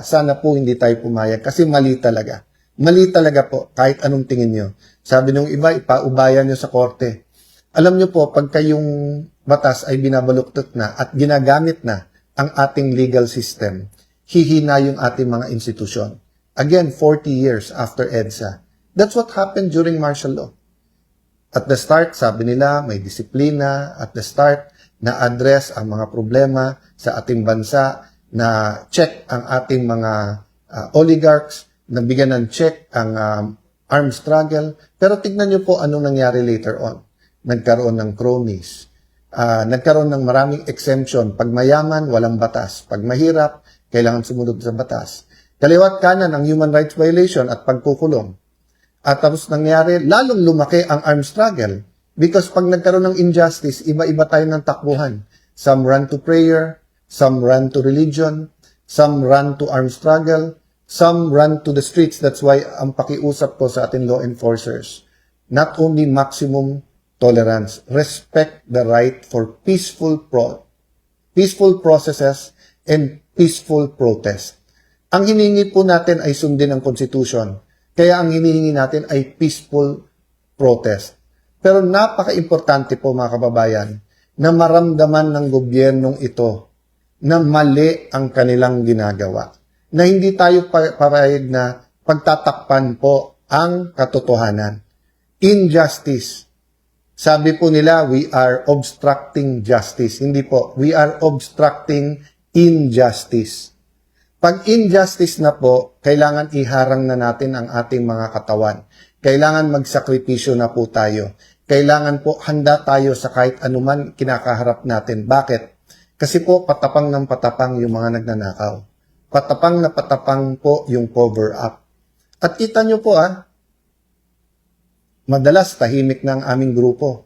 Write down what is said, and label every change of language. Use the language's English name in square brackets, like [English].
[Filipino] Sana po hindi tayo pumayag kasi mali talaga. Mali talaga po, kahit anong tingin nyo. Sabi nung iba, ipaubayan nyo sa korte. Alam nyo po, pagka yung batas ay binabaluktot na at ginagamit na ang ating legal system, hihina yung ating mga institusyon. Again, 40 years after EDSA. [English] That's what happened during martial law. At the start, [Filipino] sabi nila, may disiplina. [English] At the start, [Filipino] na-address ang mga problema sa ating bansa, na check ang ating mga oligarchs, nabigyan ng check ang armed struggle. Pero tignan nyo po anong nangyari later on. Nagkaroon ng cronies. nagkaroon ng maraming exemption. Pag mayaman, walang batas. Pag mahirap, kailangan sumunod sa batas. Kaliwat kanan ang human rights violation at pagkukulong. At tapos nangyari, lalong lumaki ang armed struggle. Because pag nagkaroon ng injustice, iba-iba tayo ng takbuhan. [English] Some run to prayer, some run to religion, some run to armed struggle, some run to the streets. That's why [Filipino] ang pakiusap ko sa ating [English] law enforcers, not only maximum tolerance, respect the right for peaceful processes and peaceful protest. [Filipino] Ang hinihingi po natin ay sundin ang Constitution. Kaya ang hinihingi natin ay peaceful protest. Pero napaka-importante po mga kababayan na maramdaman ng gobyernong ito na mali ang kanilang ginagawa. Na hindi tayo papayag na pagtatakpan po ang katotohanan. [English] Injustice. [Filipino] Sabi po nila, [English] we are obstructing justice. [Filipino] Hindi po, [English] we are obstructing injustice. [Filipino] Pag injustice na po, kailangan iharang na natin ang ating mga katawan. Kailangan magsakripisyo na po tayo. Kailangan po handa tayo sa kahit anuman kinakaharap natin. Bakit? Kasi po patapang ng patapang yung mga nagnanakaw. Patapang na patapang po yung cover up. At kita nyo po madalas tahimik na ang aming grupo.